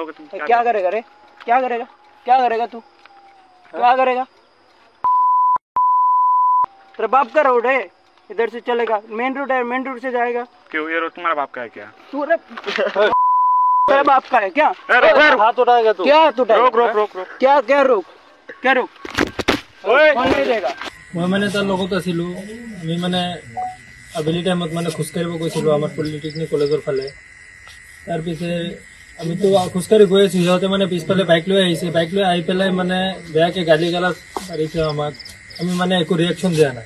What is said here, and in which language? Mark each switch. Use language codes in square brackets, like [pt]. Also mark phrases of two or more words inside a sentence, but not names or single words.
[hi] क्या करेगा रे क्या करेगा तू क्या करेगा तेरा बाप का रोड है इधर से चलेगा [en] main road [hi] से जाएगा क्यों ये रोड तुम्हारा बाप का है क्या? तू रे तेरा बाप का है क्या हाथ उठाएगा तू? क्या तू रोक क्या रोक कौन नहीं देगा। [as] মই মানে তাৰ লগত আছিলোঁ। আমি মানে আবেলি টাইমত মানে খোজকাঢ়িব গৈছিলোঁ আমাৰ পলিটেকনিক কলেজৰ ফালে। তাৰপিছে আমিতো খোজকাঢ়ি গৈ আছোঁ, সিহঁতে মানে পিছফালে বাইক লৈ আহিছে। বাইক লৈ আহি পেলাই মানে বেয়াকৈ গালি গালাজ মাৰিছে আমাক। আমি মানে একো ৰিয়েকশ্যন দিয়া নাই।